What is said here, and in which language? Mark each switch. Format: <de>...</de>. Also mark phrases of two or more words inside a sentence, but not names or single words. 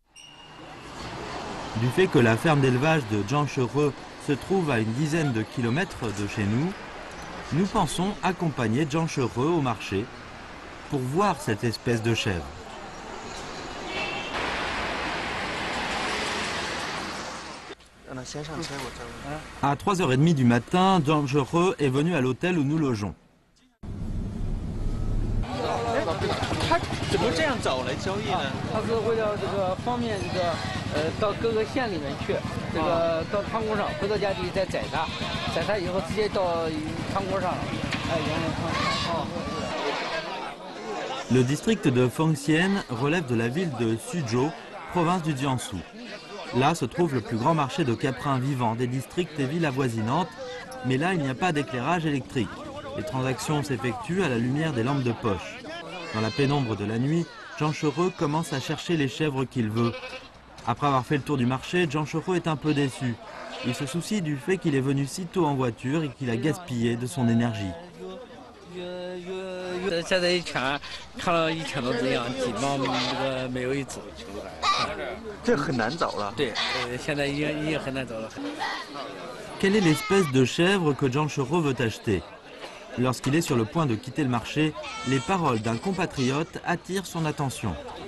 <fr>Du fait que la ferme d'élevage de Jean Chereux se trouve à une dizaine de kilomètres de chez nous, nous pensons accompagner Jean Chereux au marché pour voir cette espèce de chèvre. À 3h30 du matin, Jean Chereux est venu à l'hôtel où nous logeons.</fr> <zh>怎么这样找来交易呢？他是为了这个方便这个到各个县里面去，这个到汤锅上，回到家里再宰它，宰它以后直接到汤锅上了。哎，羊肉汤。</zh> <fr>Le district de Fengxian relève de la ville de Suzhou, province du Jiangsu. Là se trouve le plus grand marché de caprins vivants des districts et villes avoisinantes, mais là il n'y a pas d'éclairage électrique. Les transactions s'effectuent à la lumière des lampes de poche. Dans la pénombre de la nuit, Jean Chereux commence à chercher les chèvres qu'il veut. Après avoir fait le tour du marché, Jean Chereux est un peu déçu. Il se soucie du fait qu'il est venu si tôt en voiture et qu'il a gaspillé de son énergie.</fr> <zh>现在一圈看了1000多只羊，基本上这个没有一只求出来。这很难找了。对，现在已经很难找了。</zh> <fr>Quelle est l'espèce de chèvre que Jean Chereux veut acheter? Lorsqu'il est sur le point de quitter le marché, les paroles d'un compatriote attirent son attention.</fr>